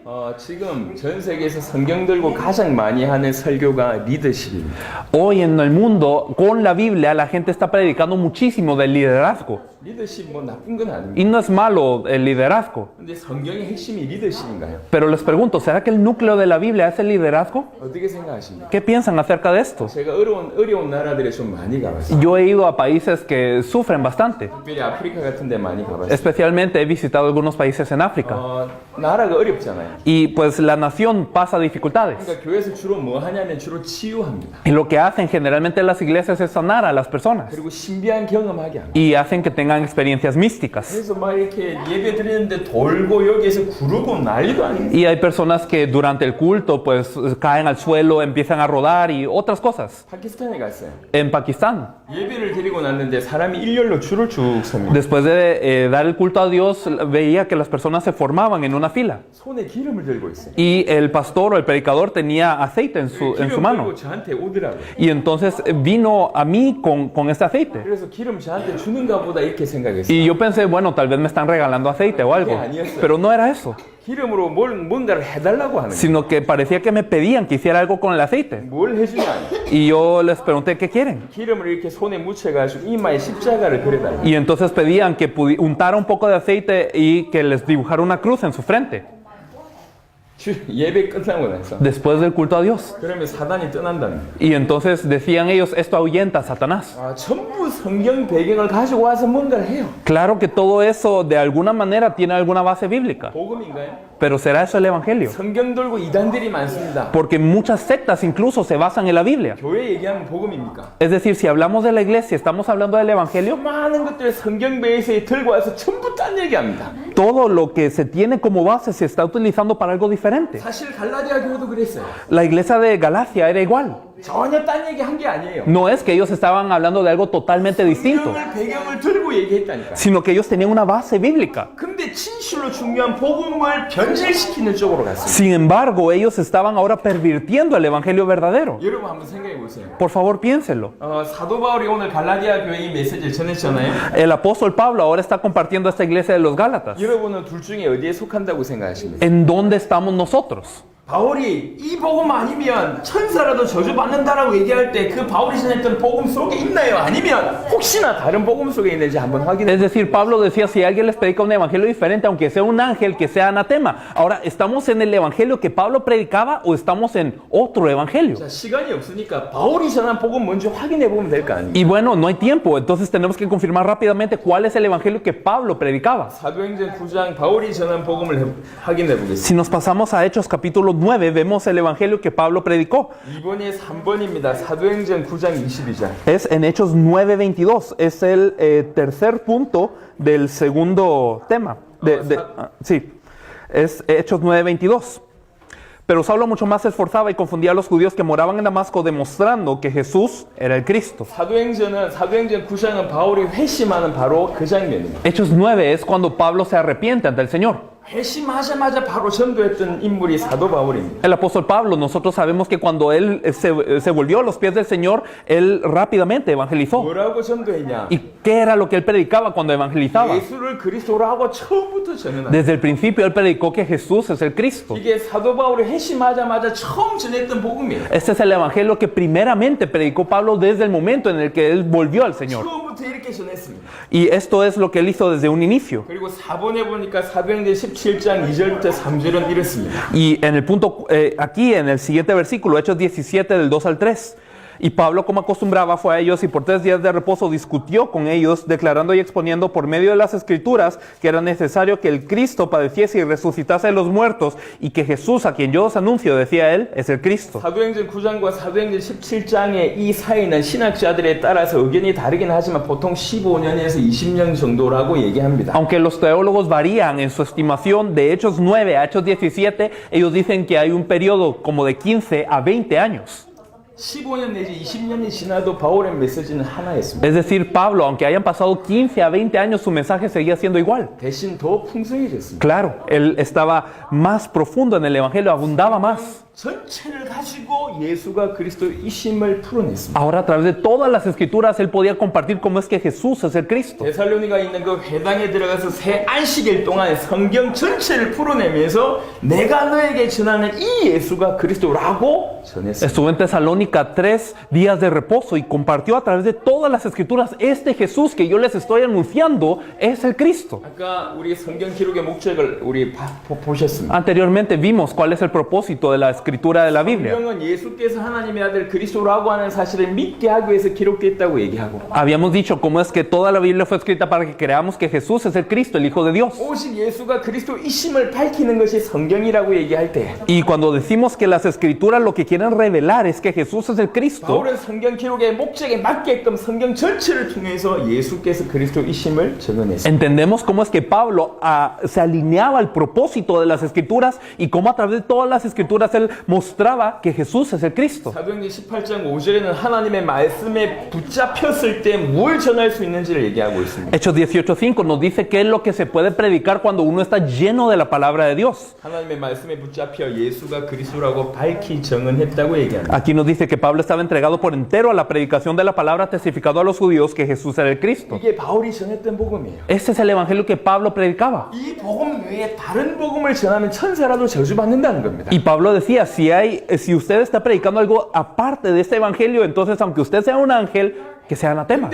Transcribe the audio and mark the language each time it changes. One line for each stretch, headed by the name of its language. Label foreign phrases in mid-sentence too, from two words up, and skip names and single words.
Korean: 지금 전 세계에서 성경 들고 가장 많이 하는 설교가 리더십입니다.
Spanish: Hoy en el mundo, con la Biblia, la gente está predicando muchísimo del liderazgo.
Korean: 리더십 뭐 나쁜 건 아닙니다.
Spanish: Y no es malo el liderazgo.
Korean: 근데 성경의 핵심이 리더십인가요?
Spanish: Pero les pregunto, ¿será que el núcleo de la Biblia es el liderazgo?
Korean: 어떻게 생각하십니까?
Spanish: ¿Qué piensan acerca de esto?
Korean: 제가 어려운 나라들에 좀 많이 가봤어요.
Spanish: Yo he ido a países que sufren bastante.
Korean: 특별히 아프리카 같은 데 많이 가봤어요.
Spanish: Especialmente he visitado algunos países en África.
Korean: 나라가 어렵잖아요.
Spanish: Y pues la nación pasa dificultades.
Korean: 그러니까 교회에서 주로 뭐 하냐면 주로 치유합니다.
Spanish: Y lo que hacen generalmente las iglesias es sanar a las personas.
Korean: 그리고 신비한 경험하게 합니다.
Spanish: Y hacen que tengan experiencias místicas.
Korean: 그래서 막 이렇게 예배 드리는데 돌고 여기에서 구르고 난리도 아닙니다.
Spanish: Y hay personas que durante el culto pues caen al suelo, empiezan a rodar y otras cosas.
Korean: 파키스탄에 갔어요.
Spanish: En Pakistán,
Korean: 예배를 드리고 났는데 사람이 일렬로 줄을 쭉 섭니다.
Spanish: después de dar el culto a Dios, veía que las personas se formaban en una fila.
Korean: 손에 기름을 들고 있어요.
Spanish: Y el pastor o el predicador tenía aceite en su
Korean: 기름
Spanish: mano.
Korean: 들고 저한테 오더라고요.
Spanish: Y entonces vino a mí con este aceite.
Korean: 그래서 기름 저한테 주는가 보다 이렇게 생각했어요.
Spanish: Y yo pensé, bueno, tal vez me están regalando aceite o algo.
Korean: 아니었어요.
Spanish: pero no era eso,
Korean: 기름으로 뭔가를 해달라고 하는 거예요.
Spanish: sino que parecía que me pedían que hiciera algo con el aceite.
Korean: 뭘 해주냐?
Spanish: Y yo les pregunté, ¿qué quieren?
Korean: 기름을 이렇게 손에 묻혀가지고 이마에 십자가를 그려달라.
Spanish: Y entonces pedían que untara un poco de aceite y que les dibujara una cruz en su frente,
Korean: 예배 끝나고 나서.
Spanish: después del culto a Dios.
Korean: 그러면 사단이 떠난다는 거예요.
Spanish: Y entonces decían ellos, esto ahuyenta a Satanás.
Korean: 아, 전부 성경 배경을 가지고 와서 뭔가를 해요.
Spanish: Claro que todo eso de alguna manera tiene alguna base bíblica,
Korean: 복음인가요?
Spanish: pero ¿será eso el Evangelio?
Korean: 성경 돌고 이단들이 많습니다.
Spanish: Porque muchas sectas incluso se basan en la Biblia.
Korean: 교회 얘기하면 복음입니까?
Spanish: Es decir, si hablamos de la iglesia, ¿estamos hablando del Evangelio?
Korean: 많은 것들 성경 베이스에 들고 와서 전부 딴 얘기합니다.
Spanish: Todo lo que se tiene como base se está utilizando para algo diferente.
Korean: 사실 갈라디아 교회도 그랬어요.
Spanish: La iglesia de Galacia era igual.
Korean: 전혀 딴 얘기 한 게 아니에요.
Spanish: No es que ellos estaban hablando de algo totalmente distinto,
Korean: 성경을 배경을 들고 얘기했다니까.
Spanish: sino que ellos tenían una base bíblica.
Korean: 근데 진실로 중요한 복음을 변질시키는 쪽으로 갔어요.
Spanish: Sin embargo, ellos estaban ahora pervirtiendo el Evangelio verdadero.
Korean: 여러분 한번 생각해 보세요.
Spanish: Por favor, piénsenlo.
Korean: 사도 바울이 오늘 갈라디아 교회 이 메시지를 전했잖아요.
Spanish: El apóstol Pablo ahora está compartiendo esta iglesia de los Gálatas.
Korean: 여러분은 둘 중에 어디에 속한다고 생각하십니까?
Spanish: ¿En dónde estamos nosotros?
Korean: 바울이 이 복음 아니면 천사라도 저주받는다라고 얘기할 때 그 바울이 전했던 복음 속에 있나요? 아니면 혹시나 다른 복음 속에 있는지 한번 확인해.
Spanish: Es decir, Pablo decía, si alguien les predica un evangelio diferente, aunque sea un ángel, que sea anatema. Ahora, ¿estamos en el evangelio que Pablo predicaba o estamos en otro evangelio?
Korean: 자, 시간이 없으니까 바울이 전한 복음 먼저 확인해 보면 될 거 아니에요.
Spanish: Y bueno, no hay tiempo, entonces tenemos que confirmar rápidamente cuál es el evangelio que Pablo predicaba.
Korean: 사도행전 9장 바울이 전한 복음을 확인해 보겠습니다.
Spanish: Si nos pasamos a Hechos capítulo 9, vemos el evangelio que Pablo predicó.
Korean: 2번이 3번입니다. 사도행전 9장 22절.
Spanish: Es en Hechos 9:22, es el tercer punto del segundo tema. Sí, es Hechos 9:22. Pero Saulo mucho más se esforzaba y confundía a los judíos que moraban en Damasco, demostrando que Jesús era el Cristo.
Korean: 사도행전 9장은 바울이 회심하는 바로 그 장면입니다.
Spanish: Hechos 9 es cuando Pablo se arrepiente ante el Señor.
Korean: 회심하자마자 바로 전도했던 인물이 사도 바울입니다.
Spanish: El apóstol Pablo, nosotros sabemos que cuando él se volvió a los pies del Señor, él rápidamente evangelizó.
Korean: 뭐라고 전도했냐?
Spanish: ¿Y qué era lo que él predicaba cuando evangelizaba?
Korean: 예수를 그리스도라고 처음부터 전했다.
Spanish: Desde el principio él predicó que Jesús es el Cristo.
Korean: 이게 사도 바울이 회심하자마자 처음 전했던 복음이에요.
Spanish: Este es el evangelio que primeramente predicó Pablo desde el momento en el que él volvió al Señor.
Korean: 처음부터 이렇게 전했습니다.
Spanish: Y esto es lo que él hizo desde un inicio.
Korean: 그리고 4번에 보니까 사도행전 17장 2절부터 3절은 이렇습니다.
Spanish: Y en el punto, aquí en el siguiente versículo, Hechos 17 del 2 al 3. Y Pablo, como acostumbraba, fue a ellos y por 3 días de reposo discutió con ellos, declarando y exponiendo por medio de las Escrituras que era necesario que el Cristo padeciese y resucitase de los muertos, y que Jesús, a quien yo os anuncio, decía él, es el Cristo.
Korean: 사도행전 9장과 사도행전 17장의 이 사이는 신학자들에 따라서 의견이 다르긴 하지만 보통 15년에서 20년 정도라고 얘기합니다.
Spanish: Aunque los teólogos varían en su estimación de Hechos 9 a Hechos 17, ellos dicen que hay un periodo como de 15 a 20 años.
Korean: 15년 내지 20년이 지나도 바울의 메시지는 하나였습니다.
Spanish: Es decir, Pablo, aunque hayan pasado 15 a 20 años, su mensaje seguía siendo igual.
Korean: 대신 더 풍성해졌습니다.
Spanish: Claro, él estaba más profundo en el Evangelio, abundaba más.
Korean: 전체를 가지고 예수가 그리스도이심을 풀어냈습니다.
Spanish: Ahora, a través de todas las Escrituras, él podía compartir cómo es que Jesús es el Cristo.
Korean: 데살로니가 있는 그 회당에 들어가서 새 안식일 동안 성경 전체를 풀어내면서 내가 너에게 전하는 이 예수가 그리스도라고 전했습니다.
Spanish: Estuvo en Tesalónica 3 días de reposo y compartió a través de todas las Escrituras, este Jesús que yo les estoy anunciando es el Cristo.
Korean: 아까 우리 성경 기록의 목적을 우리 보셨습니다.
Spanish: Anteriormente vimos cuál es el propósito de la Escritura de la Biblia.
Korean: 성경은 예수께서 하나님의 아들 그리스도라고 하는 사실을 믿게 하기 위해서 기록됐다고 얘기하고
Spanish: Habíamos dicho cómo es que toda la Biblia fue escrita para que creamos que Jesús es el Cristo, el Hijo de Dios.
Korean: 오직 예수가 그리스도이심을 밝히는 것이 성경이라고 얘기할 때
Spanish: Y cuando decimos que las Escrituras lo que quieren revelar es que Jesús es el Cristo,
Korean: 바울은 성경 기록의 목적에 맞게끔 성경 전체를 통해서 예수께서 그리스도이심을 적어냈습니다.
Spanish: entendemos cómo es que Pablo se alineaba al propósito de las Escrituras y cómo a través de todas las Escrituras él mostraba que Jesús es el Cristo.
Korean: 사도행전 18장 5절에는 하나님의 말씀에 붙잡혔을 때 뭘 전할 수 있는지를 얘기하고 있습니다.
Spanish: Hechos 18:5 nos dice qué es lo que se puede predicar cuando uno está lleno de la palabra de Dios.
Korean: 하나님의 말씀에 붙잡혀 예수가 그리스도라고 밝히 정은 전했다고 얘기합니다.
Spanish: Aquí nos dice que Pablo estaba entregado por entero a la predicación de la palabra, testificando a los judíos que Jesús era el Cristo.
Korean: 이게 바울이 전했던 복음이에요.
Spanish: Este es el evangelio que Pablo predicaba.
Korean: 이 복음 외에 다른 복음을 전하면 천사라도 저주받는다는 겁니다.
Spanish: Y Pablo decía, si usted está predicando algo aparte de este evangelio, entonces aunque usted sea un ángel, que sea anatema.